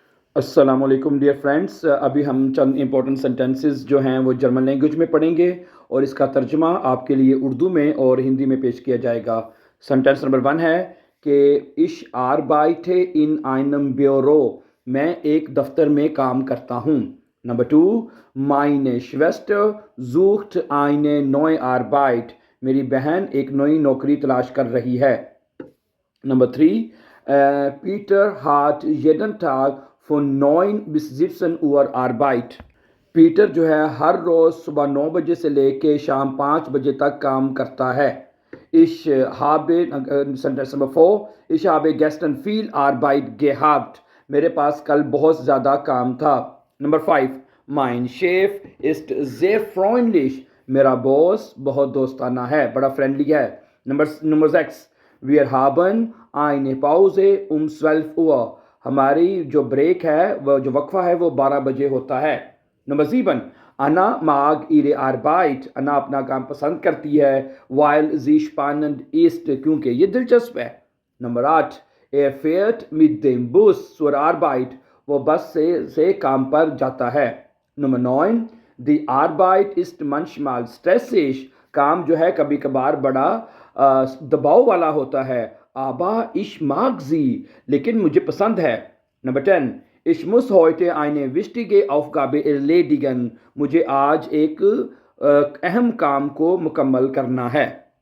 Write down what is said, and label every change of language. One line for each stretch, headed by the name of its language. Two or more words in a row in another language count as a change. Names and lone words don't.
Urdu: السلام علیکم
English: dear friends,
Urdu: ابھی ہم چند
English: important sentences
Urdu: جو ہیں وہ
English: German language
Urdu: میں پڑھیں گے اور اس کا ترجمہ آپ کے لیے اردو میں اور ہندی میں پیش کیا جائے گا۔ سینٹنس نمبر 1 ہے کہ
German: ich arbeite in einem Büro،
Urdu: میں ایک دفتر میں کام کرتا ہوں۔ نمبر 2،
German: meine Schwester sucht eine neue Arbeit،
Urdu: میری بہن ایک نئی نوکری تلاش کر رہی ہے۔ نمبر 3،
German: Peter hat jeden Tag von 9 bis 17 Uhr Arbeit۔
Urdu: پیٹر جو ہے ہر روز صبح 9 بجے سے لے کے شام 5 بجے تک کام کرتا ہے۔
German: Ich habe
Urdu: سینٹنس نمبر 4،
German: ich habe gestern viel Arbeit gehabt،
Urdu: میرے پاس کل بہت زیادہ کام تھا۔ نمبر 5،
German: mein Chef ist sehr freundlich،
Urdu: میرا باس بہت دوستانہ ہے، بڑا فرینڈلی ہے۔ نمبر 6،
German: wir haben eine Pause um 12 Uhr،
Urdu: ہماری جو بریک ہے وہ جو وقفہ ہے وہ 12 بجے ہوتا ہے۔ نمبر 7،
German: Anna mag ihre Arbeit،
Urdu: انا اپنا کام پسند کرتی ہے،
German: weil sie spannend ist،
Urdu: کیونکہ یہ دلچسپ ہے۔ نمبر 8،
German: er fährt mit dem Bus zur Arbeit،
Urdu: وہ بس سے کام پر جاتا ہے۔ نمبر 9،
German: die Arbeit ist manchmal stressig،
Urdu: کام جو ہے کبھی کبھار بڑا دباؤ والا ہوتا ہے۔
German: aber ich mag sie،
Urdu: لیکن مجھے پسند ہے۔ نمبر 10،
German: ich muss heute eine wichtige Aufgabe erledigen،
Urdu: مجھے آج ایک اہم کام کو مکمل کرنا ہے۔